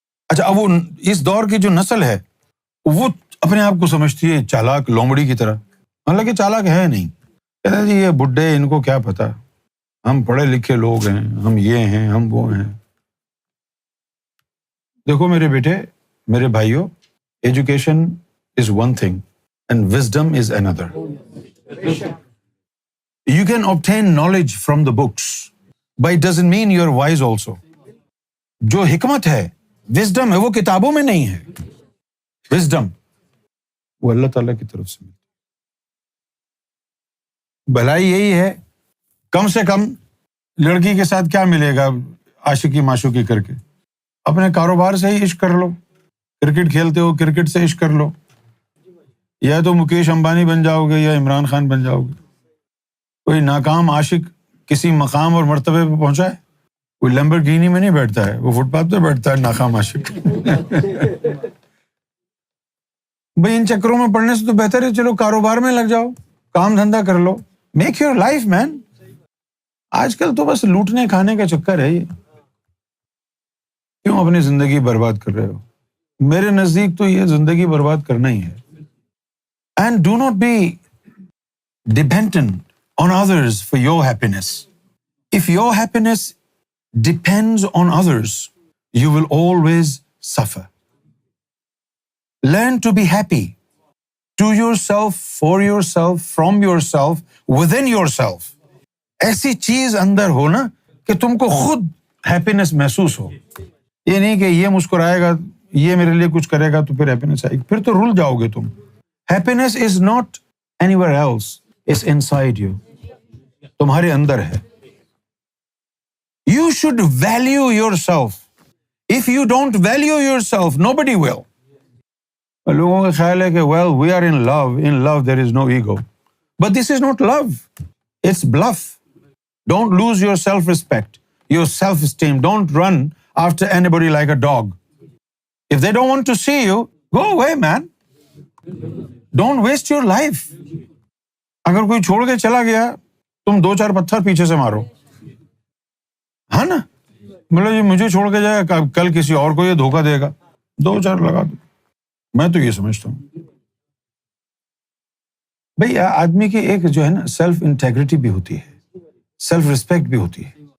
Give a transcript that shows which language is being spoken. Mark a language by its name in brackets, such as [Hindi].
[Urdu] اچھا اب وہ اس دور کی جو نسل ہے وہ اپنے آپ کو سمجھتی ہے چالاک لومڑی کی طرح, حالانکہ چالاک ہے نہیں. کہتے ہیں جی یہ بڈھے ان کو کیا پتا, ہم پڑھے لکھے لوگ ہیں, ہم یہ ہیں ہم وہ ہیں. دیکھو میرے بیٹے میرے بھائیوں, [English] Education is one thing and wisdom is another. You can obtain knowledge from the books, but it doesn't mean you are wise also. [Urdu] جو حکمت ہے وزڈم ہے وہ کتابوں میں نہیں ہے. وزڈم وہ اللہ تعالیٰ کی طرف سے ملتی. بھلائی یہی ہے, کم سے کم لڑکی کے ساتھ کیا ملے گا عاشقی معشوقی کر کے, اپنے کاروبار سے ہی عشق کر لو. کرکٹ کھیلتے ہو کرکٹ سے عشق کر لو, یا تو مکیش امبانی بن جاؤ گے یا عمران خان بن جاؤ گے. کوئی ناکام عاشق کسی مقام اور مرتبے پہ پہنچا ہے؟ کوئی لیمبورگینی میں نہیں بیٹھتا ہے, وہ فٹ پاتھ پہ بیٹھتا ہے ناکام عاشق. بھائی ان چکروں میں پڑنے سے تو بہتر ہے چلو کاروبار میں لگ جاؤ, کام دھندا کر لو, [English] Make your life man. [Urdu] آج کل تو بس لوٹنے کھانے کا چکر ہے یہ. کیوں اپنی زندگی برباد کر رہے ہو؟ میرے نزدیک تو یہ زندگی برباد کرنا ہی ہے. And do not be dependent [English] on others for your happiness. If your happiness depends on others, you will always suffer. Learn to be happy to yourself, for yourself, from yourself, within yourself. [Urdu] ایسی چیز اندر ہو نا کہ تم کو خود happiness محسوس ہو. یہ نہیں کہ یہ مسکرائے گا, یہ میرے لیے کچھ کرے گا تو پھر ہیپینس آئے گی, پھر تو رل جاؤ گے تم. [English] happiness is not anywhere else, it's inside you, [Urdu] تمہارے اندر ہے. [English] You should value yourself. If you don't value yourself, nobody will. [Urdu] لوگوں کا خیال ہے کہ [English] well, we are in love. In love there is no ego. But this is not love. It's bluff. Don't lose your self-respect, your self-esteem. Don't run after anybody like a dog. If they don't want to see you, go away, man. Don't waste your life. [Urdu] اگر کوئی چھوڑ کے چلا گیا, تم 2-4 پتھر پیچھے سے مارو, ہاں نا. مطلب یہ مجھے چھوڑ کے جائے, کل کسی اور کو یہ دھوکہ دے گا, 2-4 لگا دو. میں تو یہ سمجھتا ہوں بھئی آدمی کی ایک جو ہے نا سیلف انٹیگریٹی بھی ہوتی ہے, سیلف ریسپیکٹ بھی ہوتی ہے.